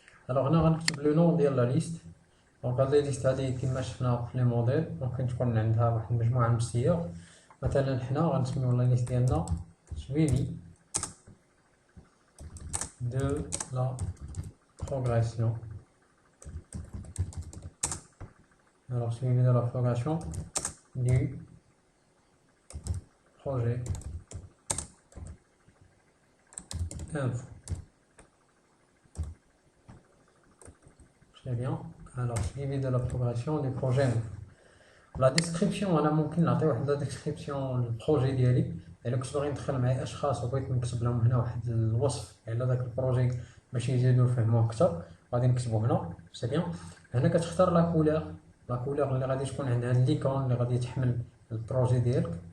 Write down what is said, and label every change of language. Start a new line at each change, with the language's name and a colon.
Arabic: الوغ هنا غنكتب لو نون ديال لا ليست. دونك هاد لي ليست هادي كما شفنا في لي موديل ممكن تكون عندها واحد المجموعه من الصيغ. مثلا حنا غنسميو لا ليست ديالنا
French: suivi de la progression. Alors suivi de la progression du projet info. Très bien. Alors suivi de la progression du projet info.
Arabic: لا ديسكريبسيون انا ممكن نعطي واحد لا ديسكريبسيون للبروجي ديالي. الا كنت باغي ندخل معايا اشخاص وبغيت نكتب لهم هنا واحد الوصف على داك البروجي باش يزيدوا يفهموه اكثر، غادي نكتبو هنا.
French: سي بيان.
Arabic: هنا كتختار لا كولور اللي غادي تكون عندها ليكون اللي غادي تحمل البروجي ديالك.